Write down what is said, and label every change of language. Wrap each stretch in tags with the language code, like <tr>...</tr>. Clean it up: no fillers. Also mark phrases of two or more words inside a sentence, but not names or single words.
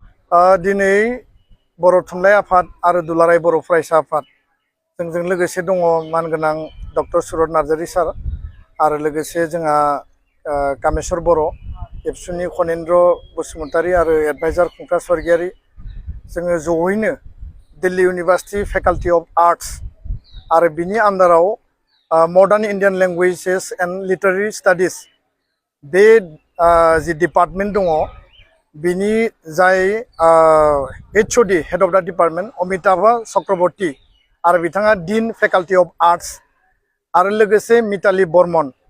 <brx>दिनै बर' थुनलाइ आफाद आरो दुलाराय बर' फरायसा आफाद जोंजों लोगोसे दङ मानगोनां डक्टर सुरत नार्जारी सार आरो लोगोसे जोंहा कामेश्वर बर' एबसुनि खनेन्द्र बसुमतारी आरो एडभाइजार खुंथा स्वर्गियारी जोङो जयैनो दिल्ली इउनिभार्सिटी फेकाल्टी अफ आर्ट्स आरो बिनि आन्दाराव मडार्न इंडियन लैंग्वेजेस एंड लिटारेरी स्टाडिज बे जि डिपार्टमेंट दङ बिनि जाय HOD</brx> <en>head of the department</en> <brx>अमिताभ चक्रवर्ती आरो बिथाङा डीन फेकाल्टी अफ आर्ट्स आरो लोगोसे मिताली बर्मन</brx>